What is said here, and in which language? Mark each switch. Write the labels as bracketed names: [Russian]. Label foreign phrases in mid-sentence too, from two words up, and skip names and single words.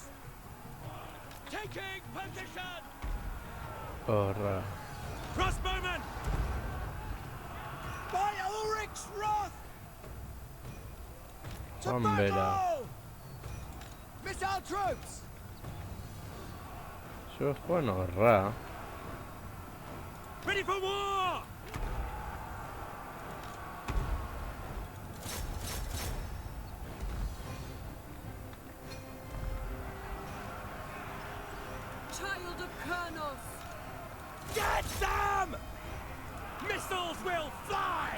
[English] Taking position! [Basque] Horra. [English] Crossbowman! By Ulrich's wrath! To [Basque] Joan bera. [English] battle! Missile troops! [Basque] Zuek joan horra. [English] Ready for war! Child of Kurnos! Get them! Missiles will fly!